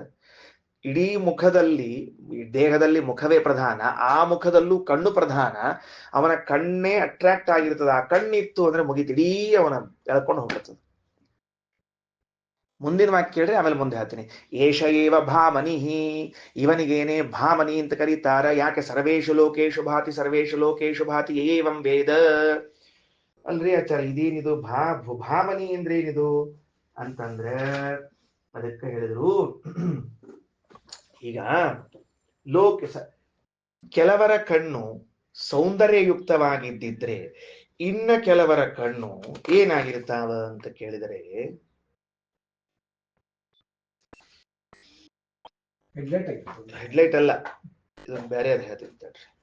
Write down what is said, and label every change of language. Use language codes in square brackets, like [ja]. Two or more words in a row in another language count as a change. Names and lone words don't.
[kn] ಇಡೀ ಮುಖದಲ್ಲಿ, ದೇಹದಲ್ಲಿ ಮುಖವೇ ಪ್ರಧಾನ, ಆ ಮುಖದಲ್ಲೂ ಕಣ್ಣು ಪ್ರಧಾನ. ಅವನ ಕಣ್ಣೇ ಅಟ್ರಾಕ್ಟ್ ಆಗಿರ್ತದೆ. ಆ ಕಣ್ಣಿತ್ತು ಅಂದ್ರೆ ಮುಗಿತು, ಇಡೀ ಅವನ ಎಳ್ಕೊಂಡು ಹೋಗ್ತದೆ. ಮುಂದಿನ ವಾಕ್ಯ ಕೇಳ್ರಿ, ಆಮೇಲೆ ಮುಂದೆ ಹೇಳ್ತೀನಿ. [sa] ಏಷ ಏವ ಭಾಮನಿಹಿ, [kn] ಇವನಿಗೇನೆ ಭಾಮನಿ ಅಂತ ಕರೀತಾರ. ಯಾಕೆ? [sa] ಸರ್ವೇಶು ಲೋಕೇಶು ಭಾತಿ, ಸರ್ವೇಶು ಲೋಕೇಶು ಭಾತಿ ಏವಂ ವೇದ. [kn] ಅಲ್ರಿ ಆಚಾರ್ಯ, ಇದೇನಿದು ಭಾಮನಿ ಅಂದ್ರೆ ಏನಿದು ಅಂತಂದ್ರೆ ಅದಕ್ಕೆ ಹೇಳಿದ್ರು, ಈಗ ಕೆಲವರ ಕಣ್ಣು ಸೌಂದರ್ಯಯುಕ್ತವಾಗಿದ್ದಿದ್ರೆ ಇನ್ನ ಕೆಲವರ ಕಣ್ಣು ಏನಾಗಿರ್ತಾವ ಅಂತ ಕೇಳಿದರೆ, ಹೆಡ್ಲೈಟ್ ಅಲ್ಲ, ಇದೊಂದು ಬೇರೆ ಅದು ಹೇಳ್ತಿರ್ತಾರ್ರಿ.